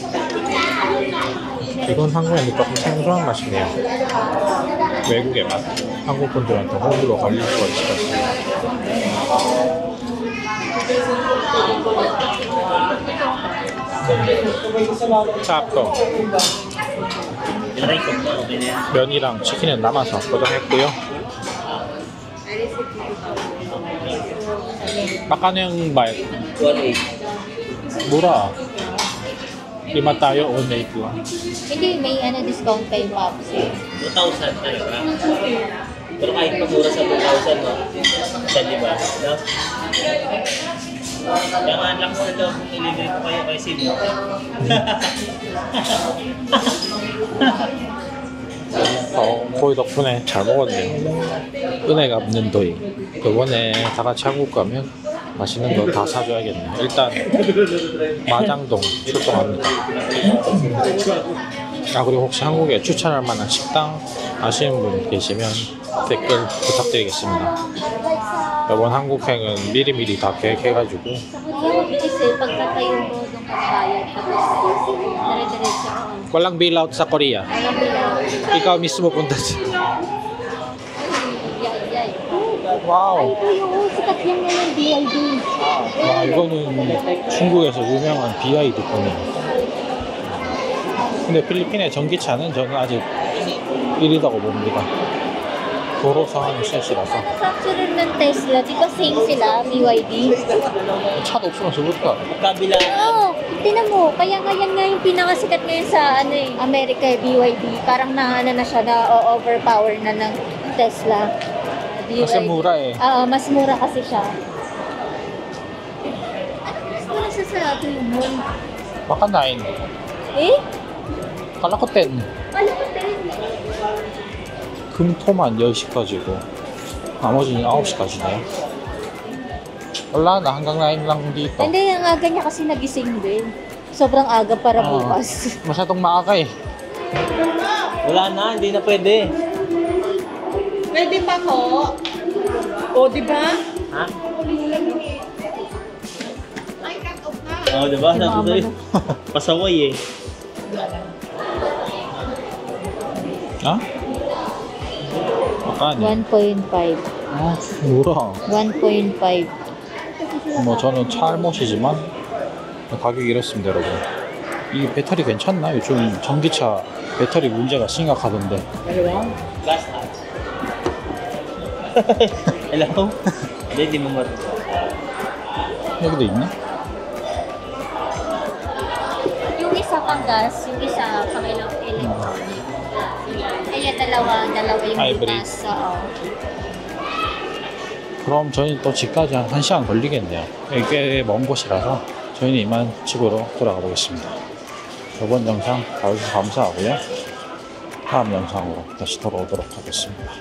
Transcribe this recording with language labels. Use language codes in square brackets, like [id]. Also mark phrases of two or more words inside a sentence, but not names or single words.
[ko] 이건 한국인데 조금 생소한 맛이네요. 외국의 맛. 한국 분들한테 호불호 갈릴 수가 있을 것 같습니다. 짭떡. [tl] Try ko na, okay na yan. [ko] 면이랑 치킨은 남아서 포장했고요. [tl] Makano yung bayad? 1.8. Mura. Lima tayo, 1.8 lang. Hindi, may discount kay Pops. 2,000 talaga. Pero kahit pagmura sa 2,000, no? Sa diba? No? Kaya nga lang sa daw kung ilibre ko kayo kay Sim. [ko] 거의 덕분에 잘 먹었네요. 은혜가 없는 도이. 이번에 다 같이 한국 가면 맛있는 거 다 사줘야겠네요. 일단 마장동 출동합니다. 아 그리고 혹시 한국에 추천할 만한 식당 아시는 분 계시면 댓글 부탁드리겠습니다. 이번 한국행은 미리미리 다 계획해가지고 [tl] Sa Korea, mabilis eh. Pagkatayo mo nung pagbayad. Tapos, dire-diretso ako. walang bailout sa Korea. Walang bilang. ikaw mismo punta dyan. Yay. 와우. Oo, sikat yan ngayon, BID. [ko] 와 이거는 중국에서 유명한 BID 폰이에요. 근데 필리핀의 전기차는 저는 아직 1위라고 봅니다. 도로 상황이 셋이라서 [tl] Manufacturer ng Tesla, di ba same sila, BYD? [ko] 차도 없으면 저것도 [tl] Kabila. Oo, tinan mo, kaya nga yan nga yung pinakasikat ngayon sa Amerika, BYD. Parang na siya, na overpower na ng Tesla. kasi mura eh. Oo, mas mura kasi siya. Ano mas mura siya sa atin yun? baka 9. Eh? kala ko 10. Ano ba din? [ko] 금토만 10시까지고 나머지는 9시까지네요. [tl] wala na hanggang 9 lang dito. Hindi, ang aga niya kasi nagising din. Sobrang aga para Ah. bukas. masyadong maaga eh. Wala na, hindi na pwede. Pwede pa ko. O, di ba? Ha? Ay, cut off na. Oo, diba? Sabi sa'yo. Pasaway eh. [ko] 아? 아까니 1.5. 아 뭐라 1.5. 뭐 저는 차 알못이지만 가격이 이렇습니다 여러분. 이 배터리 괜찮나? 요즘 전기차 배터리 문제가 심각하던데. [en] Last touch. Hello? [tl] Hindi, di mo [ko] 여기도 있네? [tl] Yung isa pang gas, yung isa pang electronic. Kaya dalawa yung Hybrid. butas. Oo. [ko] 그럼 저희는 또 집까지 한 1시간 걸리겠네요. 여기 꽤 먼 곳이라서 저희는 이만 집으로 돌아가 보겠습니다. 이번 영상 봐주셔서 감사하고요. 다음 영상으로 다시 돌아오도록 하겠습니다.